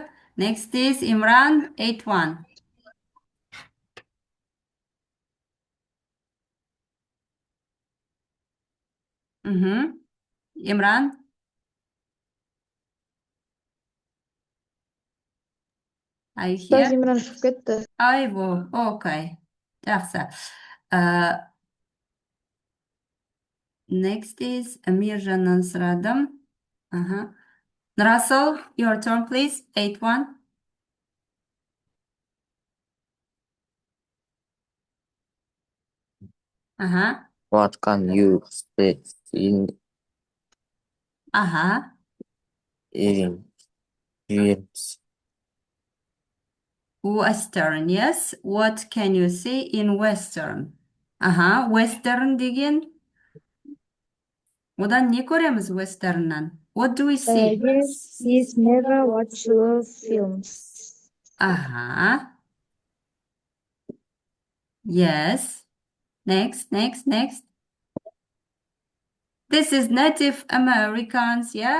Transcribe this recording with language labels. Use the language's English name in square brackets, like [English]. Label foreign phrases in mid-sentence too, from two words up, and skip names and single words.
[English] Next is Imran. 8-1. Imran. Are you here? [Kazakh] Imran шығып кетті. Okay. Жақсы. [English] Next is [Kazakh] Mirjan'dan сұрадым. [English] Russell, your turn, please. 8-1. What can you say in dreams? Western, yes. What can you see in Western? [Kazakh] Western деген. Одан не көреміз Westernнан? [English] What do we see? Yes, he's never watched love films. Yes. Next. This is Native Americans, yeah?